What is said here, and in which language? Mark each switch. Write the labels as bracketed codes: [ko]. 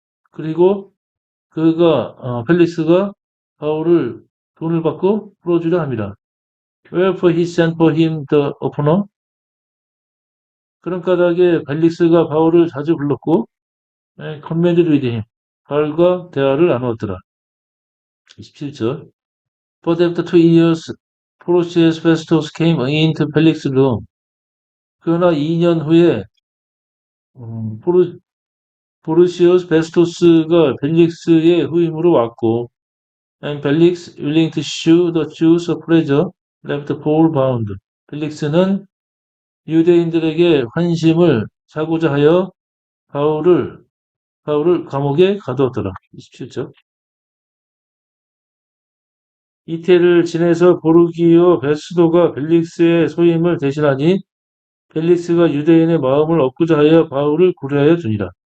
[ko] 그리고 펠릭스가 바울을 돈을 받고 풀어주려 합니다. [en] Wherefore he sent for him the oftener. [ko] 그런 까닭에 펠릭스가 바울을 자주 불렀고, [en] commanded with him. [ko] 바울과 대화를 나누었더라. 27절. [en] But after 2 years, Porcius Festus came into Felix's room. [ko] 그러나 2년 후에 포르시우스 베스토스가 펠릭스의 후임으로 왔고, [en] and Felix, willing to show the Jews a pleasure, left Paul bound. [ko] 펠릭스는 유대인들에게 환심을 사고자 하여 바울을 감옥에 가두었더라. 27절. 이태를 지내서 보르기오 베스도가 펠릭스의 소임을 대신하니 펠릭스가 유대인의 마음을 얻고자 하여 바울을 구려하여 주니라.